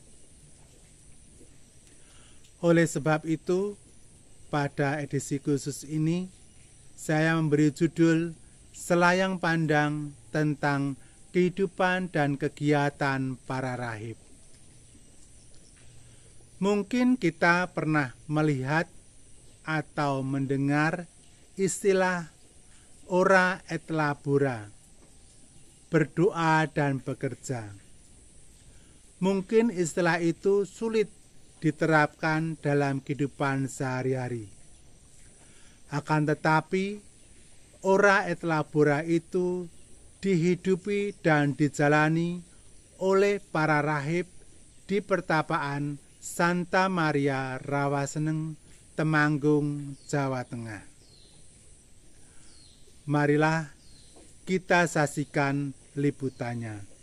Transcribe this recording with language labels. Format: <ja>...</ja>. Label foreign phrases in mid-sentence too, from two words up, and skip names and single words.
<id>Oleh sebab itu, pada edisi khusus ini, saya memberi judul Selayang Pandang tentang kehidupan dan kegiatan para rahib. Mungkin kita pernah melihat atau mendengar istilah</id> <la>ora et labora,</la> <id>berdoa dan bekerja. Mungkin istilah itu sulit diterapkan dalam kehidupan sehari-hari. Akan tetapi,</id> <la>ora et labora</la> <id>itu dihidupi dan dijalani oleh para rahib di pertapaan Santa Maria Rawaseneng, Temanggung, Jawa Tengah. Marilah kita saksikan liputannya.</id>